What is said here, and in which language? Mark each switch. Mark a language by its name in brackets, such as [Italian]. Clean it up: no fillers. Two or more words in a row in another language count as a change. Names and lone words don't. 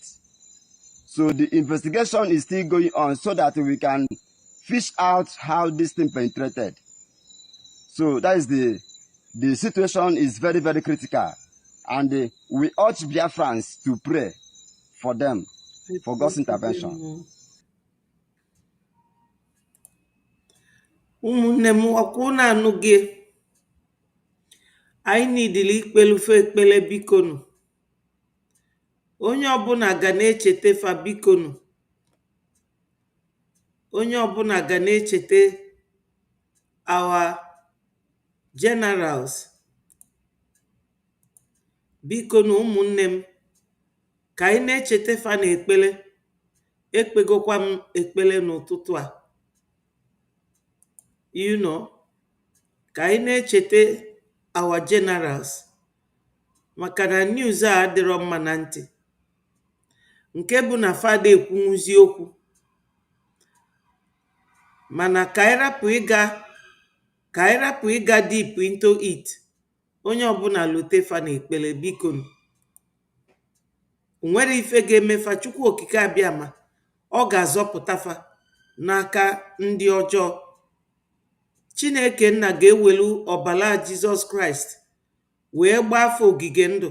[English] So the investigation is still going on so that we can fish out how this thing penetrated. So that is the situation is very, very critical. And we urge Biafrans to pray for them, for God's intervention. [Igbo] ụmụnne m ọkwụ na-anụ gị, anyị nidili ikpelufe ekpele bikonu. Onye ọbụla ga na-echete fa bikonu. Onye ọbụla ga na-echete [English] our generals. [Igbo] Bikonu ụmụnne m, ka anyị na-echete fa na ekpele. Ekpegokwa m ekpele n'ụtụtụ a. [English] You know, [Igbo] ka anyị na-echete [English] our generals. [Igbo] Maka na news a adịrọ mma na ntị. Nke bụ na fada ekwunwuzi okwu. Mana ka anyị rapụ ịga [English] deep into it. [Igbo] Onye ọbụla lute fa na ekpele bikonu. Nwere ife ga-emefa, Chukwu okike abịa ma ọ ga-azọpụta fa n'aka ndị ọjọọ. Chineke nna ga-ewelu ọbara Jizọs Kraịst wee gbaa afọ ogige ndụ.